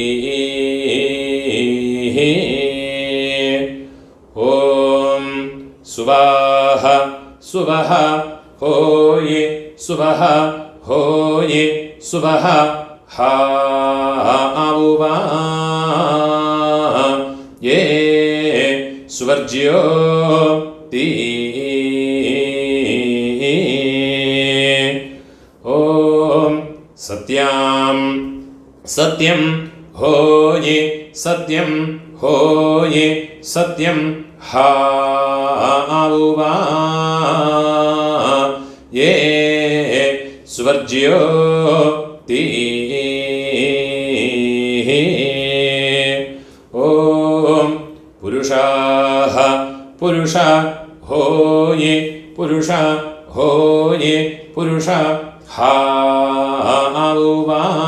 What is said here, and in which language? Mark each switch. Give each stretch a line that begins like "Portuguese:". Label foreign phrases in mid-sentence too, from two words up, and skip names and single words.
Sanskrit: ॐ सुवाः सुवः होयि सुवः होयि सुवः हावुवा ये स्वर्ज्यो ती. ॐ सत्यां സത്യം ഹോയേ സത്യം ഹോയേ സത്യം ഹാവുവാ യേ സ്വർജ്യോ തീ ഓം പുരുഷാഃ പുരുഷ ഹോയേ പുരുഷ ഹോയേ പുരുഷ ഹാവുവാ